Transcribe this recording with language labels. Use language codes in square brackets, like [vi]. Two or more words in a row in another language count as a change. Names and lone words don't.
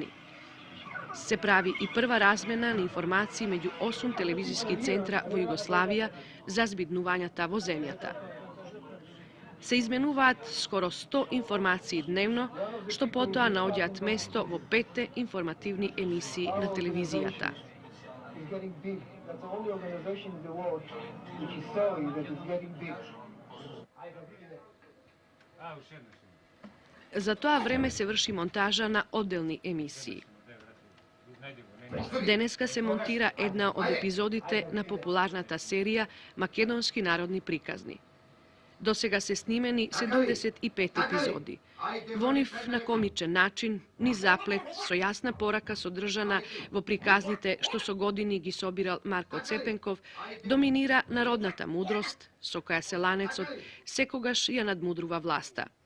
[mk] Се прави и прва размена на информации меѓу 8 телевизиски центра во Југославија за збиднувањата во земјата. Се изменуваат скоро 100 информации дневно, што потоа наоѓаат место во 5 информативни емисии на телевизијата. [en] That's the only organization in the world which is sorry that it's getting big. [mk] За тоа време се врши монтажа на одделни емисии. Денеска се монтира една од епизодите на популарната серија Македонски народни приказни. До сега се снимени 75 епизоди. Во нив на комичен начин, ни заплет, со јасна порака содржана во приказните што со години ги собирал Марко Цепенков, доминира народната мудрост, со која селанецот секогаш ја надмудрува власта.